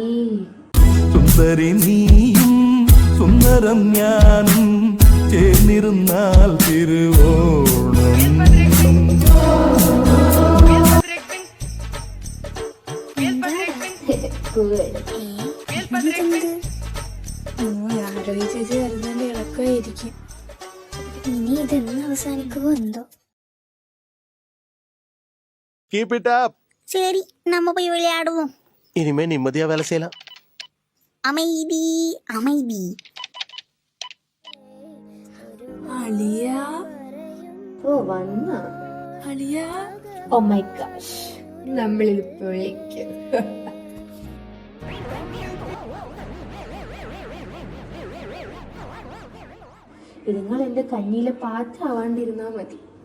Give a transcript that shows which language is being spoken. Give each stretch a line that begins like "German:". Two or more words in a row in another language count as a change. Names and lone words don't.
Malayalam: സുന്ദരി നീയും സുന്ദരം ഞാനും ചേർന്നിരുന്നാൽ തിരുവോണം. ആരോഗ്യ ചേച്ചി വരുന്നതിന്റെ ഇളക്കമായിരിക്കും. ഇനി ഇതെന്ന് അവസാനിക്കുമോ എന്തോ.
English: Keep it up.
Tamil: சரி நம்ம போய் விளையாடுவோம். இனிமே நிம்மதியா வேலை செய்யலாம். அமைதி அமைதி.
Malayalam: അളിയ ഓ വന്ന. അളിയ
English: Oh my gosh,
Malayalam: നമ്മളിൽ പൊളിക്ക്. നിങ്ങൾ എന്റെ കഞ്ഞിയിലെ പാറ്റാവാണ്ടിരുന്നാ മതി.